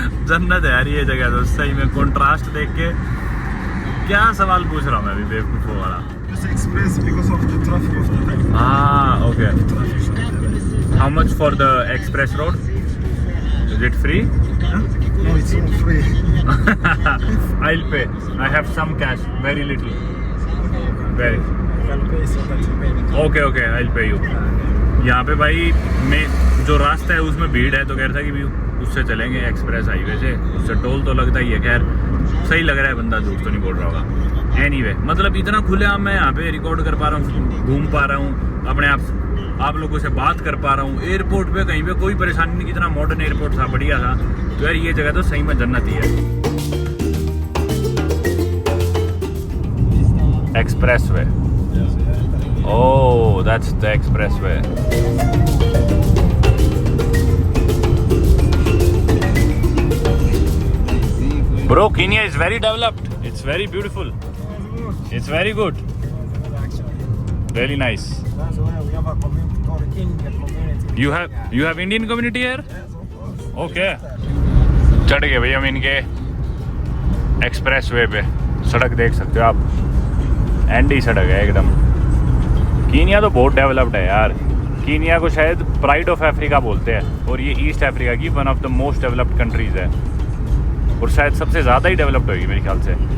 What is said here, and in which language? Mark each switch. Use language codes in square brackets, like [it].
[hi] जन्नत है यार ये जगह तो सही में। कंट्रास्ट देख के क्या सवाल पूछ रहा हूँ मैं अभी बेवकूफ़ों वाला। [en] Just express because of the traffic of the day. [hi] हाँ okay. [en] Traffic should be there. How much for the express road? Is it free? Huh? No, it's all free. I'll pay. I have some cash, very little. Very. You can pay so that you pay me. Okay, okay, I'll pay you. [hi] यहाँ पे भाई मैं जो रास्ता है उसमें भीड़ है तो कह रहा था कि भी उससे चलेंगे एक्सप्रेस हाईवे से, उससे टोल तो लगता ही है। खैर सही लग रहा है, बंदा झूठ तो नहीं बोल रहा होगा। एनीवे मतलब इतना खुलेआम मैं यहाँ पे रिकॉर्ड कर पा रहा हूँ, घूम पा रहा हूँ, अपने आप लोगों से बात कर पा रहा हूँ। एयरपोर्ट पे कहीं पे कोई परेशानी नहीं, कितना मॉडर्न एयरपोर्ट था, बढ़िया था। तो यार ये जगह तो सही में जन्नत ही है। [en] Expressway. Oh, that's the expressway. Bro, Kenya is very developed. It's very beautiful. It's very good. Really nice. That's why we have a community called Indian community. You have Indian community here? Okay. [hi] चढ़ गए भैया हम इनके expressway पे। सड़क देख सकते हो आप, एंडी सड़क है एकदम। कीनिया तो बहुत डेवलप्ड है यार। कीनिया को शायद प्राइड ऑफ अफ्रीका बोलते हैं और ये ईस्ट अफ्रीका की [en] one of the most developed countries [hi] है और शायद सबसे ज़्यादा ही डेवलप्ड होगी मेरे ख्याल से।